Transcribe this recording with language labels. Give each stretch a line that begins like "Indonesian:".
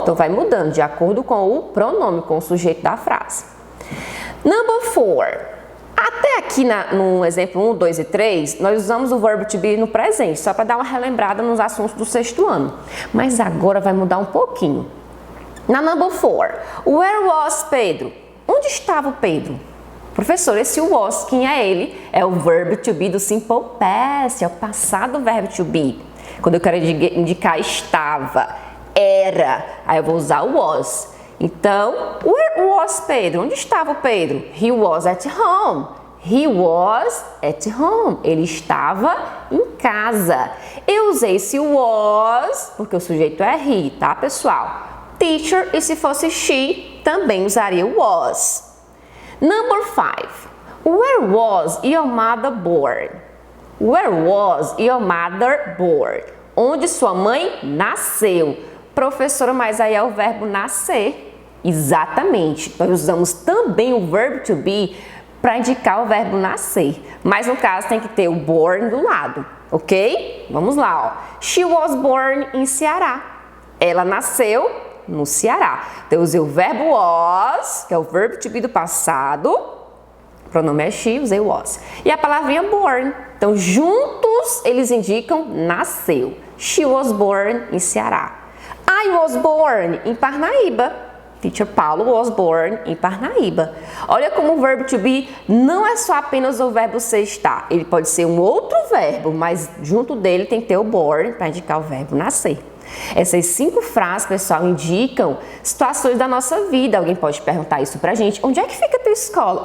Portuguese: Então, vai mudando de acordo com o pronome, com o sujeito da frase.
English: Number 4.
Portuguese: Até aqui no exemplo 1, 2 e 3, nós usamos o verbo to be no presente, só para dar uma relembrada nos assuntos do sexto ano. Mas agora vai mudar um pouquinho.
English: Na number 4, where was Pedro?
Portuguese: Onde estava o Pedro? Professor, esse was, quem é ele? É o verbo to be do simple past, é o passado do verbo to be. Quando eu quero indicar estava, era, aí eu vou usar o was. Então,
English: where was Pedro?
Portuguese: Onde estava o Pedro?
English: He was at home. He was at home.
Portuguese: Ele estava em casa. Eu usei esse was porque o sujeito é he, tá, pessoal? Teacher, e se fosse she, também usaria o was.
English: Number 5. Where was your mother born? Where was your mother born?
Portuguese: Onde sua mãe nasceu? Professora, mas aí é o verbo nascer. Exatamente. Nós usamos também o verbo to be para indicar o verbo nascer. Mas no caso tem que ter o born do lado, ok? Vamos lá, ó.
English: She was born in Ceará.
Portuguese: Ela nasceu no Ceará. Então, eu usei o verbo was, que é o verbo to be do passado. O pronome é she, usei was. E a palavrinha born. Então, juntos, eles indicam nasceu.
English: She was born in Ceará. I was born em Parnaíba. Teacher Paulo was born em Parnaíba.
Portuguese: Olha como o verbo to be não é só apenas o verbo ser estar. Ele pode ser um outro verbo, mas junto dele tem que ter o born para indicar o verbo nascer. Essas 5 frases, pessoal, indicam situações da nossa vida. Alguém pode perguntar isso pra gente. Onde é que fica a tua escola?